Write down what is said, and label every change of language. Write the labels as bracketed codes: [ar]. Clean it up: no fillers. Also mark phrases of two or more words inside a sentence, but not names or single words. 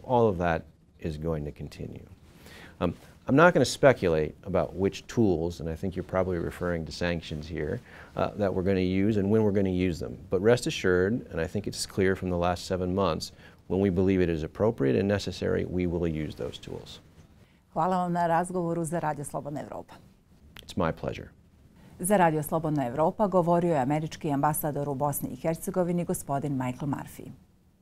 [en] All of that is going to continue. I'm not going to speculate about which tools, and I think you're probably referring to sanctions here, that we're going to use and when we're going to use them. But rest assured, and I think it's clear from the last 7 months, when we believe it is appropriate and necessary, we will use those tools. [bs] Hvala vam na razgovoru za Radio Slobodna Evropa. [en] It's my pleasure. [bs] Za Radio Slobodna Evropa govorio je američki ambasador u Bosni i Hercegovini, gospodin Michael Murphy.